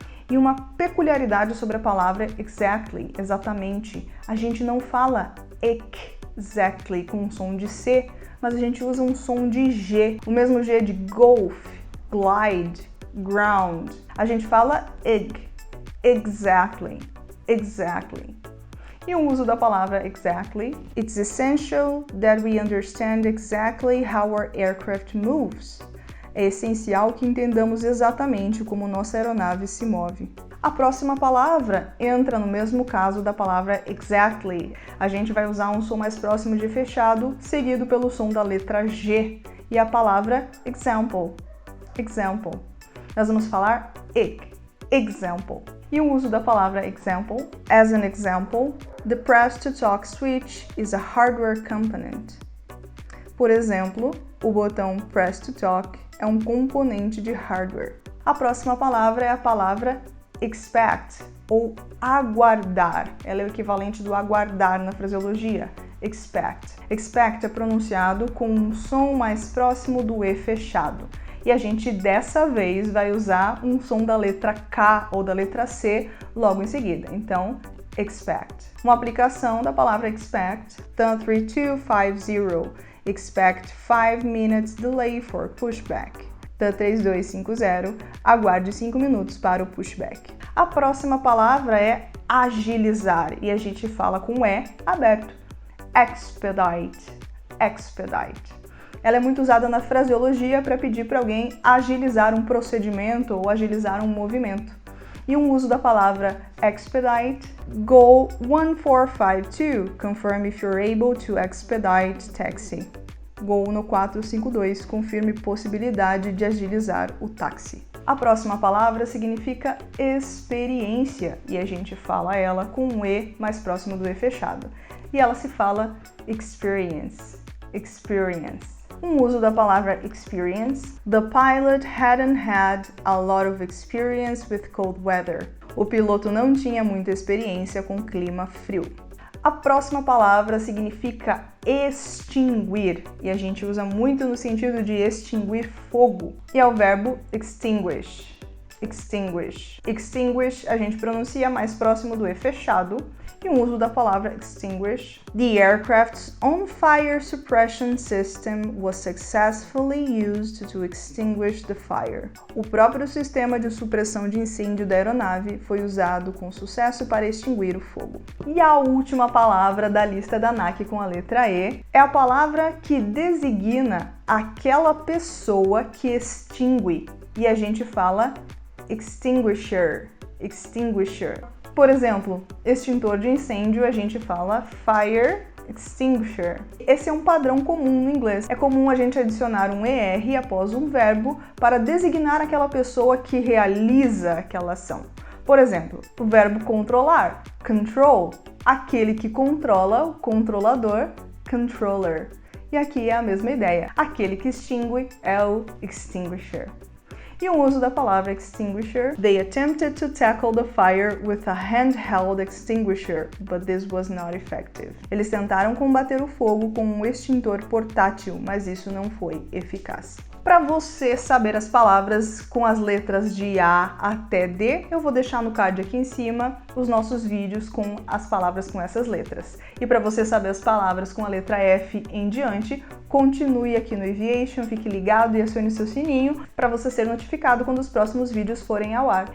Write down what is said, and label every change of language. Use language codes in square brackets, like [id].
[pt] E uma peculiaridade sobre a palavra exactly, exatamente, a gente não fala exactly com um som de C, mas a gente usa um som de G, o mesmo G de golf, glide, ground. A gente fala exactly, exactly. E o uso da palavra exactly: [en] it's essential that we understand exactly how our aircraft moves. [pt] É essencial que entendamos exatamente como nossa aeronave se move. A próxima palavra entra no mesmo caso da palavra exactly. A gente vai usar um som mais próximo de fechado, seguido pelo som da letra G, e a palavra example, example. Nós vamos falar example. E o uso da palavra example: [en] as an example, the press-to-talk switch is a hardware component. [pt] Por exemplo, o botão press to talk é um componente de hardware. A próxima palavra é a palavra expect, ou aguardar. Ela é o equivalente do aguardar na fraseologia. Expect. Expect é pronunciado com um som mais próximo do E fechado. E a gente dessa vez vai usar um som da letra K ou da letra C logo em seguida. Então, expect. Uma aplicação da palavra expect: TAN 3250. [en] Expect 5 minutes delay for pushback. [pt] TAN 3250, aguarde 5 minutos para o pushback. A próxima palavra é agilizar, e a gente fala com E aberto: expedite, expedite. Ela é muito usada na fraseologia para pedir para alguém agilizar um procedimento ou agilizar um movimento. E um uso da palavra expedite: [en] Go 1452, confirm if you're able to expedite taxi. [pt] Go no 452, confirme possibilidade de agilizar o táxi. A próxima palavra significa experiência, e a gente fala ela com um E mais próximo do E fechado. E ela se fala experience, experience. Um uso da palavra experience: [en] The pilot hadn't had a lot of experience with cold weather. [pt] O piloto não tinha muita experiência com clima frio. A próxima palavra significa extinguir, e a gente usa muito no sentido de extinguir fogo, e é o verbo extinguish. Extinguish. Extinguish a gente pronuncia mais próximo do E fechado. E um uso da palavra extinguish: [en] The aircraft's own fire suppression system was successfully used to extinguish the fire. [pt] O próprio sistema de supressão de incêndio da aeronave foi usado com sucesso para extinguir o fogo. E a última palavra da lista da ANAC com a letra E é a palavra que designa aquela pessoa que extingue, e a gente fala extinguisher, extinguisher. Por exemplo, extintor de incêndio, a gente fala fire extinguisher. Esse é um padrão comum no inglês. É comum a gente adicionar um ER após um verbo para designar aquela pessoa que realiza aquela ação. Por exemplo, o verbo controlar, control. Aquele que controla, o controlador, controller. E aqui é a mesma ideia. Aquele que extingue é o extinguisher. E o uso da palavra extinguisher: [en] They attempted to tackle the fire with a handheld extinguisher, but this was not effective. [pt] Eles tentaram combater o fogo com um extintor portátil, mas isso não foi eficaz. Para você saber as palavras com as letras de A até D, eu vou deixar no card aqui em cima os nossos vídeos com as palavras com essas letras. E para você saber as palavras com a letra F em diante, continue aqui no Aviation, fique ligado e acione seu sininho para você ser notificado quando os próximos vídeos forem ao ar.